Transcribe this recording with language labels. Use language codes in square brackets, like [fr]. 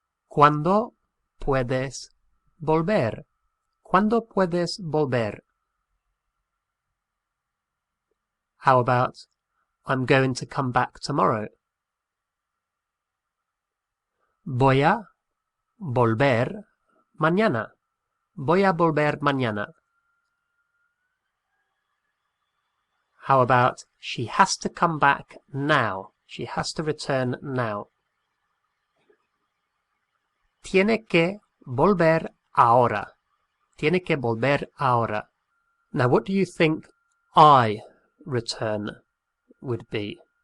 [es] ¿Cuándo puedes volver? ¿Cuándo puedes volver? [en] How about, I'm going to come back tomorrow? [es] Voy a volver mañana. Voy a volver mañana. [en] How about she has to come back now? She has to return now. [es] Tiene que volver ahora. Tiene que volver ahora. [en] Now, what do you think I return would be?